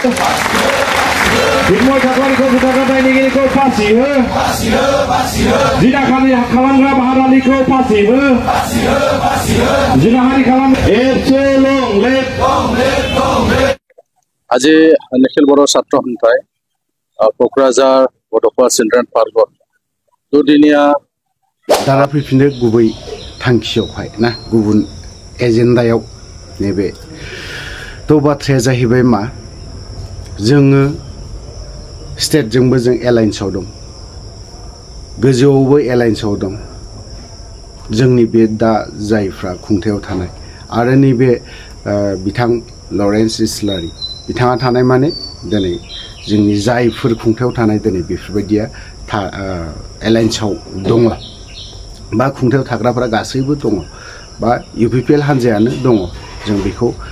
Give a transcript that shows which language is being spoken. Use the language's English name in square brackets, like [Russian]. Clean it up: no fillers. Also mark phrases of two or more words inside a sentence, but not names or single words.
[Assamese] আজি নিখিল বড়ো ছাত্ৰ সন্থাই কোকৰাঝাৰ বডোফা চিলড্ৰেন পাৰ্কত দুদিনীয়া [Bodo] दारा फैफिनो गुबै थांखियावहाय ना गुबुन एजेन्डायाव नैबे तो बाथ्राया जाहैबाय मा जोङो स्टेटजोंबो जों एलायन्सआव दं गोजौआवबो एलायन्सआव दं जोंनि बे दा जायफ्रा खुंथायाव थानाय आरो नैबे बिथां लरेन्स इस्लारि बिथाङा थानाय माने दिनै जोंनि जायफोर खुंथायाव थानाय दिनै बेफोरबायदिया एलायन्सआव दङ बा खुंथायाव थाग्राफोरा गासैबो दङ बा इउपिपिएल हान्जायानो दङ जों बेखौ